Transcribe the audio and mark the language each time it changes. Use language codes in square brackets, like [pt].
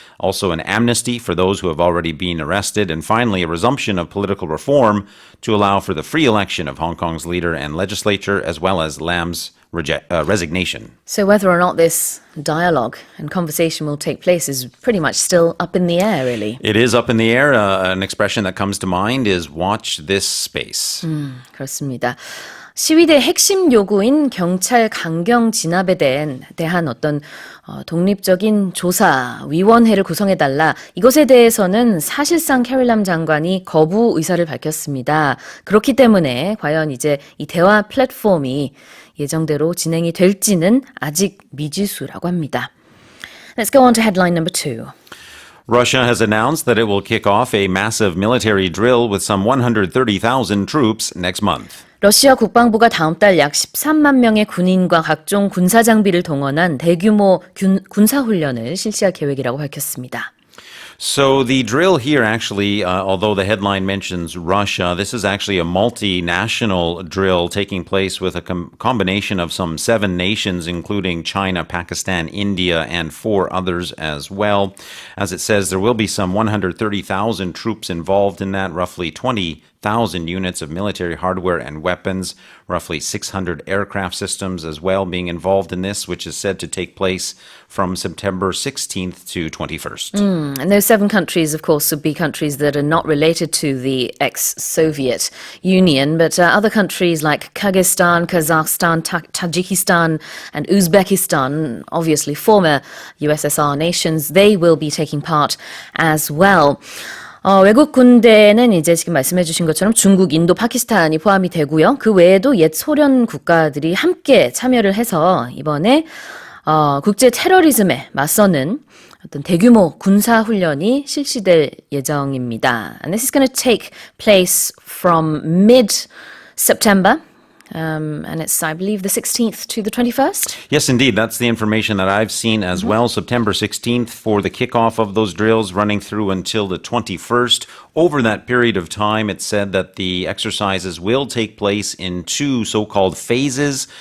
[en] also an amnesty for those who have already been arrested, and finally a resumption of political reform to allow for the free election of Hong Kong's leader and legislature, as well as Lam's resignation. So whether or not this dialogue and conversation will take place is pretty much still up in the air, really. It is up in the air. An expression that comes to mind is watch this space. [ko] 그렇습니다. 시위대 핵심 요구인 경찰 강경 진압에 대한 어떤 독립적인 조사위원회를 구성해달라. 이것에 대해서는 사실상 캐리람 장관이 거부 의사를 밝혔습니다. 그렇기 때문에 과연 이제 이 대화 플랫폼이 예정대로 진행이 될지는 아직 미지수라고 합니다. [en] Let's go on to headline number 2. Russia has announced that it will kick off a massive military drill with some 130,000 troops next month. [ko] 러시아 국방부가 다음 달 약 13만 명의 군인과 각종 군사 장비를 동원한 대규모 군사훈련을 실시할 계획이라고 밝혔습니다. [en] So the drill here actually, although the headline mentions Russia, this is actually a multinational drill taking place with a combination of some 7 nations, including China, Pakistan, India, and 4 others as well. As it says, there will be some 130,000 troops involved in that, roughly 20,000 1,000 units of military hardware and weapons, roughly 600 aircraft systems as well being involved in this, which is said to take place from September 16th to 21st. And those 7 countries, of course, would be countries that are not related to the ex-Soviet Union, but other countries like Kyrgyzstan, Kazakhstan, Tajikistan, and Uzbekistan, obviously former USSR nations, they will be taking part as well. [ko] 외국 군대는 이제 지금 말씀해 주신 것처럼 중국, 인도, 파키스탄이 포함이 되고요. 그 외에도 옛 소련 국가들이 함께 참여를 해서 이번에 국제 테러리즘에 맞서는 어떤 대규모 군사 훈련이 실시될 예정입니다. [en] And this is going to take place from mid-September. And it's, I believe, the 16th to the 21st? Yes, indeed. That's the information that I've seen as well. September 16th for the kickoff of those drills running through until the 21st. Over that period of time, it's said that the exercises will take place in 2 so-called phases.